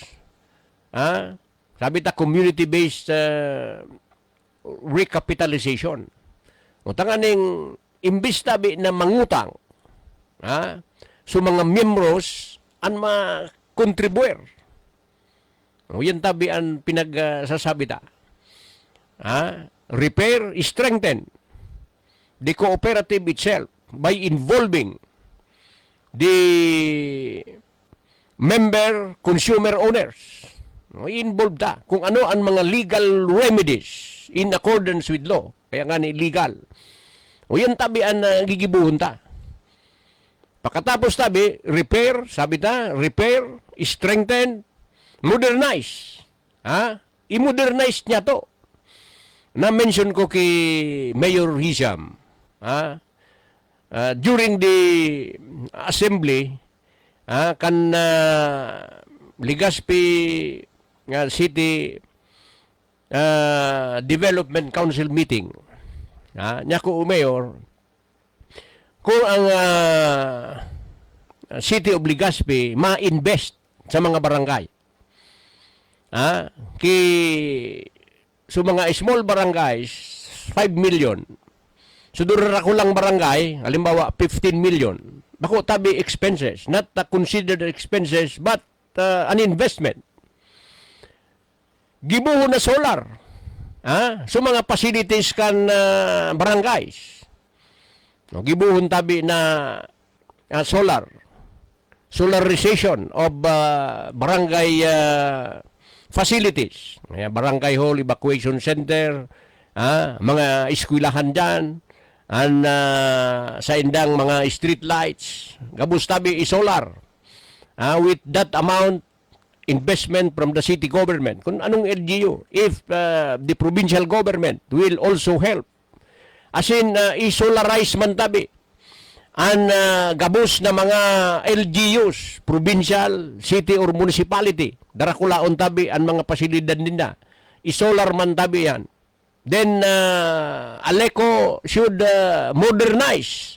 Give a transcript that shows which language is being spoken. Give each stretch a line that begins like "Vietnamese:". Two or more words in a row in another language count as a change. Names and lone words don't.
Bikol: Sabi ta
English: community-based recapitalization.
Bikol: O tanganing imbis tabi na mangutang so mga membros ang ma-contribuer. O yan tabi ang pinagsasabi ta.
English: Repair, strengthen the cooperative itself by involving the member consumer owners.
Bikol: I-involve ta kung ano ang mga
English: legal remedies in accordance with law.
Bikol: Kaya nga ni legal. O yan tabi ang gigibuhon ta. Pagkatapos tabi, repair, sabi ta,
English: repair, strengthen, modernize.
Bikol: I-modernize niya to. Na-mention ko kay Mayor Hisham.
English: During the assembly,
Bikol: kan Legazpi City Development Council meeting. Nya ko Mayor, kung ang City of Legazpi ma-invest sa mga barangay. So mga small barangays, 5 million. So ako lang barangay, halimbawa 15 million. Bako tabi
English: expenses, not considered expenses, but an investment.
Bikol: Gibuho na solar. So mga facilities kan barangays. No, gibuhon tabi na solar.
English: Solarization of barangay facilities.
Bikol: Barangay hall, evacuation center, mga eskwelahan dyan, sa indang mga street lights. Gabus tabi i-solar.
English: With that amount, investment from the city government.
Bikol: Kung anong LGU,
English: if the provincial government will also help. As in,
Bikol: i-solarize man tabi ang gabos na mga LGUs, provincial, city or municipality. Darakulaon tabi ang mga pasilidad nila. I-solar man tabi yan.
English: Then, Aleco should modernize.